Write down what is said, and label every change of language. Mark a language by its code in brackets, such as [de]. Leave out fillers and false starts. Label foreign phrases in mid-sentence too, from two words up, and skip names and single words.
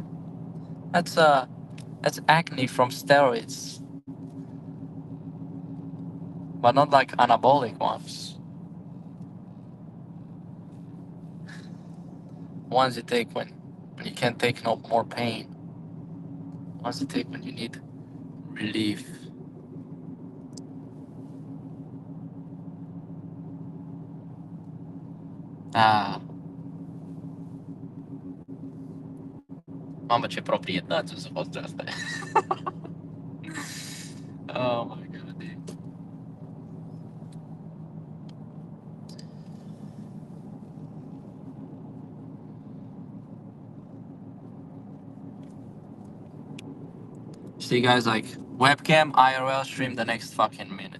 [en] That's acne from steroids, but not like anabolic ones. Ones you take when you can't take no more pain. Ones you take when you need relief. [ro] Ah, mamă, ce proprietăți o să fost astea. [en] Oh my god, dude. See, guys, like webcam, IRL stream the next fucking minute.